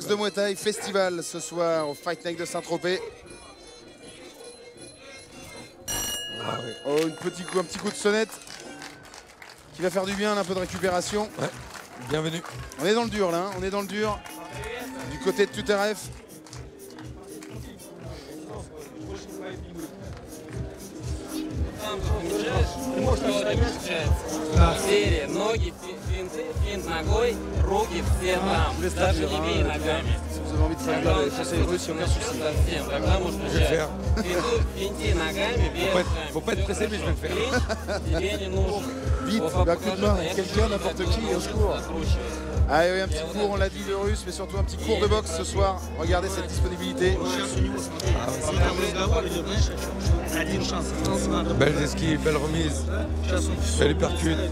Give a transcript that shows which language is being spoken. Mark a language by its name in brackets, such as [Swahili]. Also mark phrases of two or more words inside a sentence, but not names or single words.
[French] Boxe de Muay Thai, festival ce soir au Fight Night de Saint-Tropez. Ah oui. Oh, un petit coup de sonnette qui va faire du bien, un peu de récupération. Ouais, bienvenue. On est dans le dur là, hein. On est dans le dur. Du côté de Tuterev. [Russian] Серия, ноги, финт ногой, руки все там, даже не бей ногами. [French] Si vous avez envie de traduire les conseils russes, il n'y a aucun souci. [Russian] Совсем, тогда можно [French] Je vais le faire. [Russian] финти ногами, бей [French] Faut pas être pressé, mais je vais le faire. [Russian] тебе не нужно. [French] Vite, un coup de main, quelqu'un, n'importe qui, au secours. Allez, oui, un petit cours, on l'a dit, de russe, mais surtout un petit cours de boxe ce soir. Regardez cette disponibilité. Belle esquive, belle remise. Belle uppercut.